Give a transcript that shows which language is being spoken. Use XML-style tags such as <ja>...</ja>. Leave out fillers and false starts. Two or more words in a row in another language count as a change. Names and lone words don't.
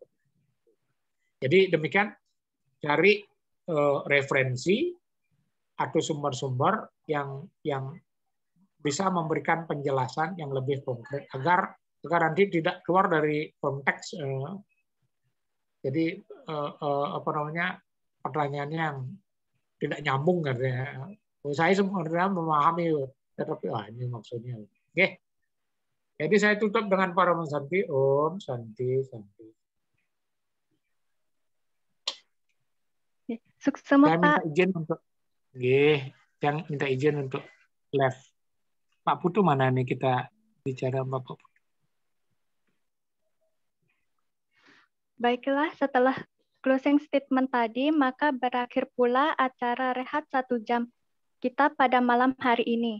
<id>Jadi demikian, cari referensi atau sumber-sumber yang bisa memberikan penjelasan yang lebih konkret agar nanti tidak keluar dari konteks. Jadi pertanyaannya yang tidak nyambung katanya. Saya sebenarnya memahami, tetapi ini maksudnya. Oke. Jadi saya tutup dengan para santi.</id> <sa>Om Santi Santi.</sa> <id>Sukses, Pak. Saya minta izin untuk. Saya minta izin untuk left. Pak Putu mana nih kita bicara Pak Putu? Baiklah, setelah</id> <en>closing statement</en> <id>tadi, maka berakhir pula acara rehat 1 jam kita pada malam hari ini.</id>